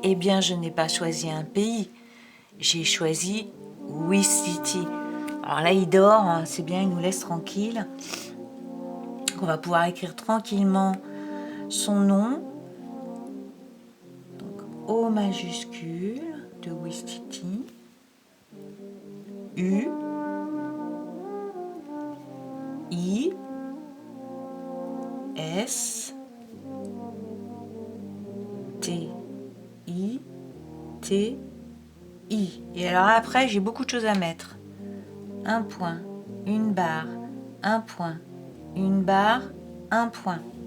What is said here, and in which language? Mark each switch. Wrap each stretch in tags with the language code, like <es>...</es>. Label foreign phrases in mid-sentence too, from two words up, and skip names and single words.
<fr>Eh bien, je n'ai pas choisi un pays. J'ai choisi Ouistiti. Alors là, il dort, hein, c'est bien, il nous laisse tranquille. On va pouvoir écrire tranquillement son nom. Donc, O majuscule de Ouistiti. U. I. S. T. I. T. I. Et alors après, j'ai beaucoup de choses à mettre. Un point, une barre, un point, une barre, un point.</fr>